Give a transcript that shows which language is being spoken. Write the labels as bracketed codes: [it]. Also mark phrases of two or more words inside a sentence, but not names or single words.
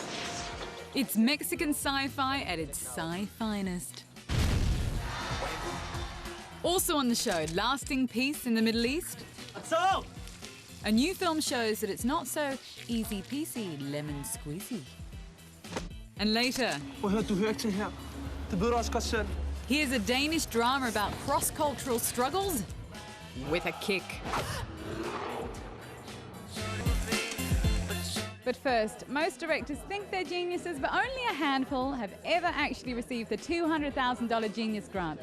[en] It's Mexican sci-fi at its sci-finest. Also on the show, lasting peace in the Middle East. So, A new film shows that it's not so easy-peasy, lemon squeezy. And later, [da] du hører ikke til her. Det ved du også godt selv. [en] here's a Danish drama about cross-cultural struggles with a kick. But first, most directors think they're geniuses, but only a handful have ever actually received the $200,000 Genius Grant.